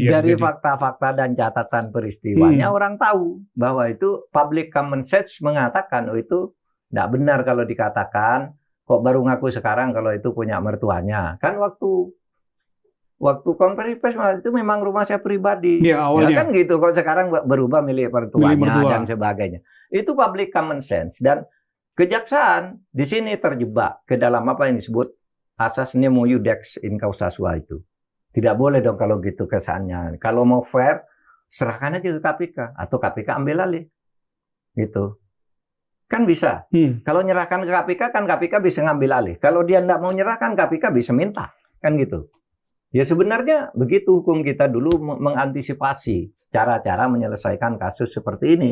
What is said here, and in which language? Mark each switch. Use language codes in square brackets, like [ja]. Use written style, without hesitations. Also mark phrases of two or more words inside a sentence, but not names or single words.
[id] Dari fakta-fakta dan catatan peristiwanya orang tahu bahwa itu [en] public common sense [id] mengatakan itu tidak benar kalau dikatakan kok baru ngaku sekarang kalau itu punya mertuanya. Kan waktu konferensi pers itu memang rumah saya pribadi. Ya, awalnya. Ya, kan gitu. Kalau sekarang berubah milik mertuanya dan sebagainya. Itu [en] public common sense. [id] Dan kejaksaan di sini terjebak ke dalam apa yang disebut asas [la] nemo iudex in causa sua [id] itu. Tidak boleh dong kalau gitu kesannya. Kalau mau fair, serahkan aja ke KPK. Atau KPK ambil alih. Gitu. Kan bisa. Kalau nyerahkan ke KPK, kan KPK bisa ngambil alih. Kalau dia tidak mau nyerahkan, KPK bisa minta. Kan gitu. Ya sebenarnya begitu hukum kita dulu mengantisipasi cara-cara menyelesaikan kasus seperti ini.